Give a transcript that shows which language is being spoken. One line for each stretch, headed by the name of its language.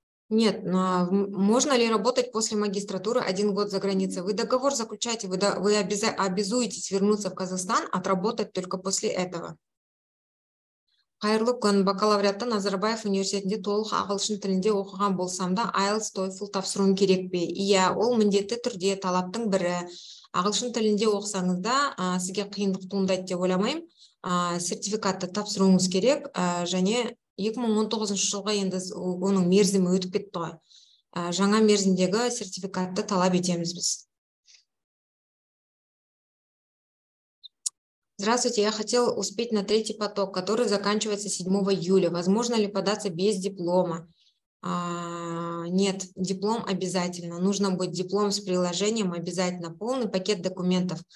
Russian: Нет, можно ли работать после магистратуры 1 год за границей? Вы договор заключаете, вы обязуетесь вернуться в Казахстан, отработать только после этого.
Kazakh: Қайырлы күн, бакалавриатта Назарбаев университетінде толық ағылшын тілінде оқыған болсам да, IELTS, TOEFL тапсыруым керек пе? Иә, ол міндетті түрде талаптың бірі. Ағылшын тілінде оқысаңыз да, сізге қиындық туындайды деп ойламаймын. Сертификатты тапсыруыңыз керек, және 2019 жылға енді оның мерзімі өтіп кетті ғой. Жаңа мерзімдегі сертификатты талап етеміз біз.
Russian: Здравствуйте, я хотела успеть на 3-й поток, который заканчивается 7 июля. Возможно ли податься без диплома? Нет, диплом обязательно. Нужно будет диплом с приложением, обязательно полный пакет документов.